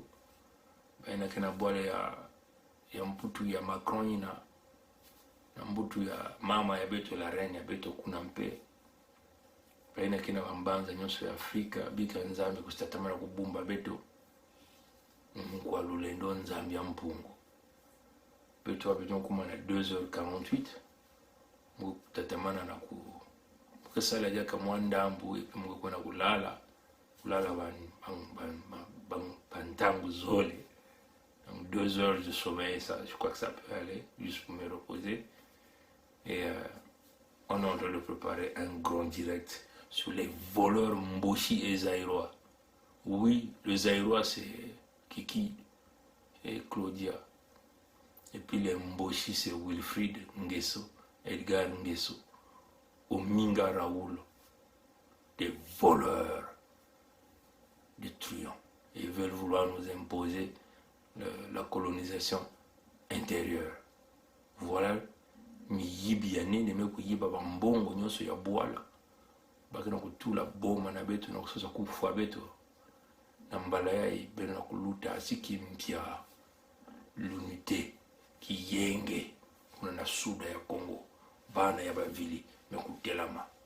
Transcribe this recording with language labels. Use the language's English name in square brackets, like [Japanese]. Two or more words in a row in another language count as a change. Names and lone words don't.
[Kituba (Democratic Republic of Congo)] baina kina bwale ya mputu ya Macron na mbutu ya mama ya beto la reine ya beto kuna mpe baina kina wambanza nyonso ya Afrika bika nzambi kustatamana kubumba beto kwa lulendo nzambi ya mpungu beto wabeton kuma na 2h48 mukutatamana na mukasala jaka mwandambu mwe kuna kulala bantangu zole [French] donc 2 heures de sommeil ça je crois que ça peut aller juste pour me reposer Et on est en train de préparer un grand direct sur les voleurs Mboshi et Zaïrois. Oui, le Zaïrois, c'est Kiki et Claudia. Et puis les Mboshi, c'est Wilfried Nguesso, Edgar Nguesso, Ominga Raoul. Des voleurs, des truands. Ils veulent vouloir nous imposer la colonisation intérieure. Voilà. [Kituba (Democratic Republic of Congo)] Mi yibi ya nini meku yiba bambongo nyonso ya bwala bakina kutula boma na betu na kusosa kufa betu na mbala yai bena na kuluta asiki mpya l'unité kiyenge kuna na suda ya Congo bana ya bavili mekutelama